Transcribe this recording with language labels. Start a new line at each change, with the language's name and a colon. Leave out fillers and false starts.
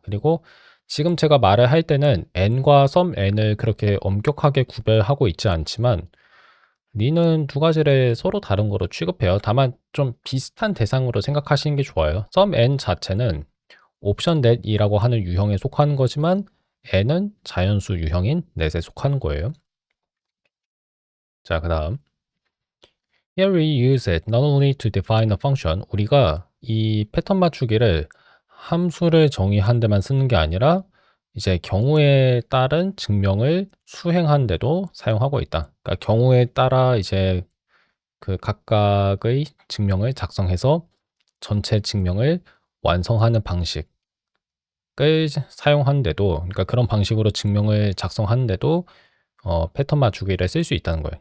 Korean: 그리고 지금 제가 말을 할 때는 n과 sum n을 그렇게 엄격하게 구별하고 있지 않지만 리는 두 가지를 서로 다른 거로 취급해요. 다만 좀 비슷한 대상으로 생각하시는 게 좋아요. sum n 자체는 옵션 넷이라고 하는 유형에 속하는 거지만 n은 자연수 유형인 넷에 속하는 거예요. 자, 그다음
English: Here we use it not only to define a function.
Korean: 우리가 이 패턴 맞추기를 함수를 정의한 데만 쓰는 게 아니라 이제 경우에 따른 증명을 수행한 데도 사용하고 있다. 그러니까 경우에 따라 이제 그 각각의 증명을 작성해서 전체 증명을 완성하는 방식을 사용하는데도, 그러니까 그런 방식으로 증명을 작성하는데도 패턴 맞추기를 쓸 수 있다는 거예요.